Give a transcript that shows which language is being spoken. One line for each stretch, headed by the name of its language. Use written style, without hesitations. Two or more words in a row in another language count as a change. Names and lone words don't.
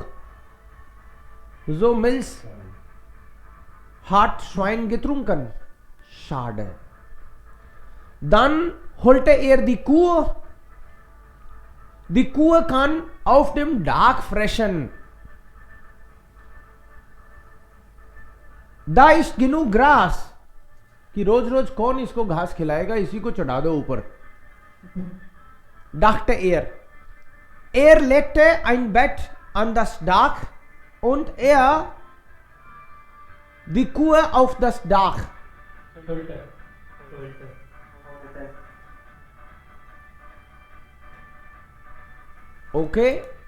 German: So Milch hat Schwein getrunken. Schade. Dann holte er die Kuh. Die Kuh kann auf dem Dach fressen. Da ist genug Gras.
Hindi: कि रोज रोज कौन इसको घास खिलाएगा, इसी को चढ़ा दो ऊपर.
German: Dachte er. Er legte ein Bett an das Dach und er die Kuh auf das Dach. Okay.